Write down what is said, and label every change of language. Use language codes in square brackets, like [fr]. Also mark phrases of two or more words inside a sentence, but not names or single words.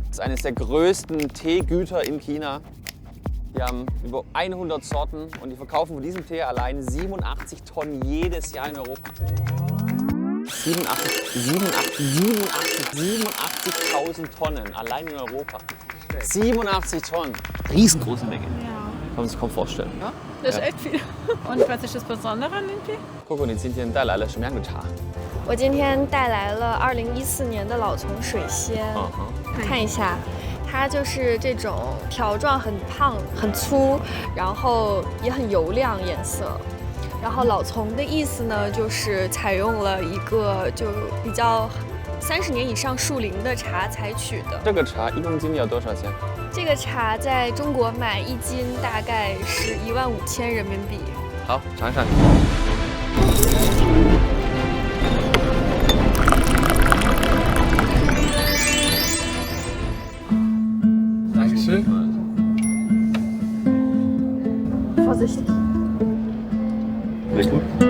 [de] Das ist eines der größten Teegüter in China. Die haben über 100 Sorten und die verkaufen von diesem Tee allein 87 Tonnen jedes Jahr in Europa. 87.000 Tonnen allein in Europa. 87 Tonnen. Riesengroße Menge. Ja. Kann man sich kaum vorstellen. Ja, das ist echt viel. Und was ist das Besondere an dem Tee? [zh] Coco, 你今天带来了什么样的茶？我今天带来了2014年的老丛水仙，看一下，它就是这种条状很胖、很粗，然后也很油亮颜色。然后老丛的意思呢，就是采用了一个就比较30年以上树龄的茶采取的。这个茶1公斤要多少钱？这个茶在中国买1斤大概是15000人民币。好，尝尝。 [de] Dankeschön. Vorsicht. Sehr gut.